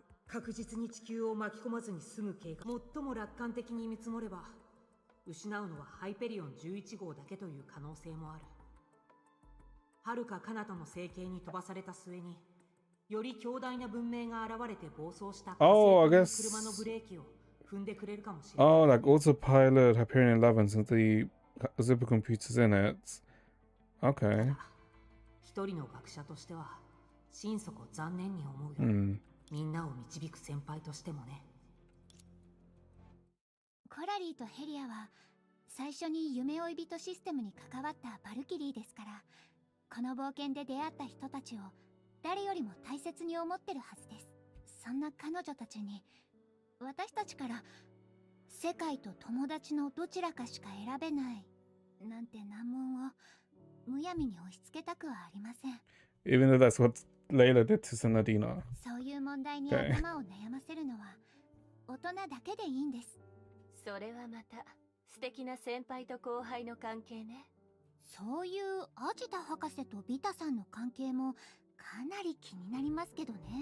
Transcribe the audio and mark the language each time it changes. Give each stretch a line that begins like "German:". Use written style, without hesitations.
Japanese: 確実に地球を巻き込まずに済む計画。最も楽観的に見積もれば、失うのはハイペリオン11号だけという可能性もある。遥か彼方の星系に飛ばされた末により強大な文明が現れて暴走した火星
English: Oh, I
Japanese: の
English: guess.
Japanese: 車のブレーキを踏んでくれるかもしれない。
English: Oh, like autopilot Hyperion 11 since the supercomputers in it. Okay.
Japanese: 一人の学者としては心底残念に思うよ。 Hmm. みんなを導く先輩としてもね。コラリーとヘリアは最初に夢追い人システムに関わったバルキリーですから、この冒険で出会った人たちを誰よりも大切に思ってるはずです。そんな彼女たちに私たちから世界と友達のどちらかしか選べないなんて難問をむやみに押し付けたくはありません。
English: Even though that's what Leylah did to Senadina.
Japanese: そういう問題に
English: Okay.
Japanese: 頭を悩ませるのは大人だけでいいんです。それはまた素敵な先輩と後輩の関係ね。そういうアジタ博士とビタさんの関係もかなり気になりますけどね。